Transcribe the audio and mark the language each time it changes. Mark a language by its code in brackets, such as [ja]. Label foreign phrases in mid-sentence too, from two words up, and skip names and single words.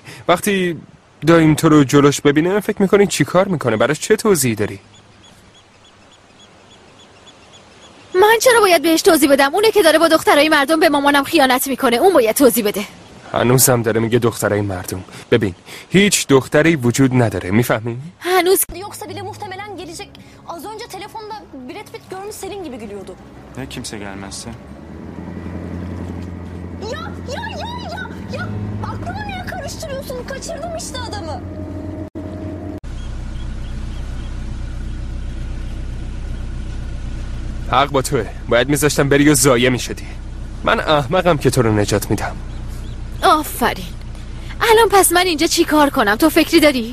[fa] وقتی دایم تو رو جلوش ببینه فکر میکنی چی کار میکنه؟ براش چه توضیحی داری؟ من چرا باید بهش توضیح بدم؟ اونه که داره با دخترای مردم به مامانم خیانت میکنه، اون باید توضیح بده. هنوزم داره میگه دخترای مردم. ببین هیç دختری وجود نداره، میفهمی؟ هنوز [tr] Yoksa bile muhtemelen gelecek. Az önce telefonda Brad Pitt görmüş Selin gibi gülüyordu. Ne kimse gelmezse? Ya aklımı niye karıştırıyorsun? Kaçırdım işte adamı. [fa] حق با توه، باید میذاشتم بری و ضایع میشدی. من احمقم که تو رو نجات میدم. آفرین. الان پس من اینجا چی کار کنم؟ تو فکری داری؟